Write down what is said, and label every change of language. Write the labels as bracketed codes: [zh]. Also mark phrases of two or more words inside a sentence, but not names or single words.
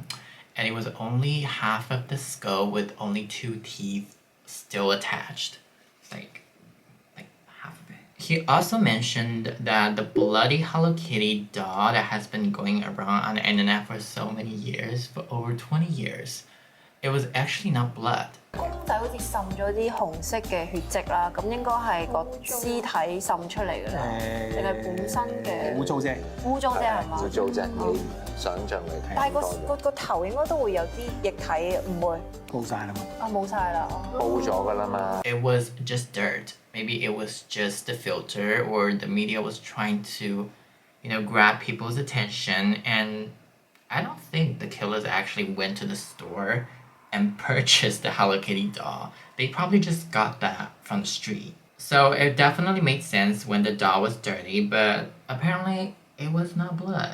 [en] And it was only half of the skull with only 2 teeth still attached. Like half of it. He also mentioned that the bloody Hello Kitty doll that has been going around on the internet for so many years, for over 20 years, it was actually not blood. [yue] 公仔好似滲咗啲紅色嘅血跡啦，咁應該係個屍體滲出嚟嘅啦，定係本身嘅污糟啫？污糟啫係嘛？污糟啫，你想像嚟睇。但係個頭應該都會有啲液體，唔會？冇晒啦嘛。啊冇晒啦，冇咗㗎啦嘛。 [en] It was just dirt. Maybe it was just the filter, or the media was trying to, grab people's attention. And I don't think the killers actually went to the store and purchased the Hello Kitty doll. They probably just got that from the street. So it definitely made sense when the doll was dirty, but apparently it was not blood.